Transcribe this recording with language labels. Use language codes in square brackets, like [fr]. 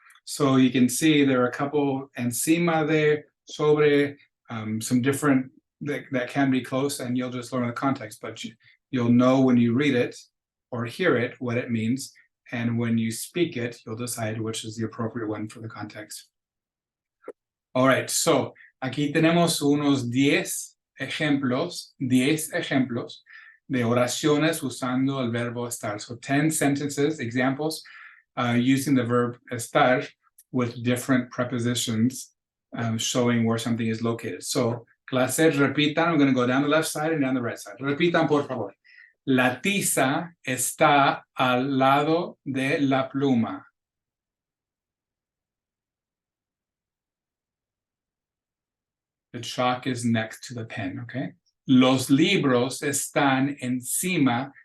[en] So you can see there are a couple [es] encima de, sobre, [en] some different that can be close, and you'll just learn the context, but you'll know when you read it or hear it what it means, and when you speak it, you'll decide which is the appropriate one for the context. All right, so [es] aquí tenemos unos 10 ejemplos de oraciones usando el verbo estar. [en] So 10 sentences, examples, using the verb estar with different prepositions showing where something is located. [es] So, clase, repitan. [en] I'm going to go down the left side and down the right side. [es] Repitan, por favor. La tiza está al lado de la pluma. [en] The chalk is next to the pen, okay? [es] Los libros están encima